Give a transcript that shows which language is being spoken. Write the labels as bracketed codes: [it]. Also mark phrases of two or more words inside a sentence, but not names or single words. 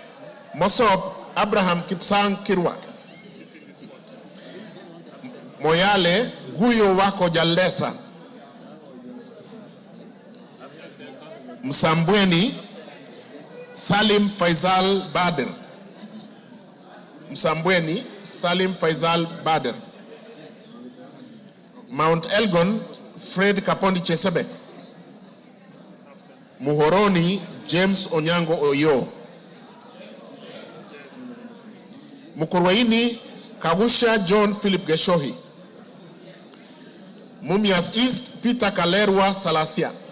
[en] Mosop Abraham Kipsang Kirwa. Moyale Guyo Wako Jalesa. Msambweni Salim Faisal Bader. Msambweni Salim Faisal Bader. Mount Elgon Fred Kapondi Chesebe. Muhoroni James Onyango Oyo. Mukurwaini Kagusha John Philip Geshohi. Mumias East Peter Kalerwa Salasia.